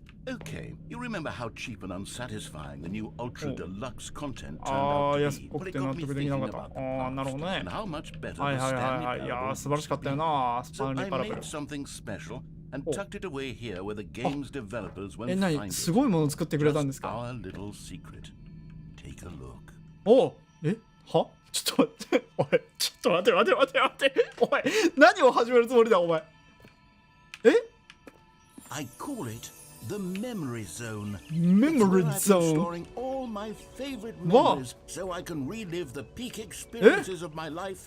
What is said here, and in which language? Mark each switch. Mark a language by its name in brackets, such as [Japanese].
[English] Okay, you remember how cheap and unsatisfying the new ultra deluxe content turned out to be, but it got me thinking about the past and how much better the Stanley Parable was to be. So I made something special and tucked it away here where the game's developers won't find it. [Japanese] すごいもの作ってくれたんですか？ [English] Our little secret. Take a look. [Japanese] おは？ちょっと待って。おい、ちょっと待って。お前、何を始めるつもりだ、お前。 [English] I call it the memory zone. Memory zone. Storing all my favorite memories so I can relive the peak experiences of my life.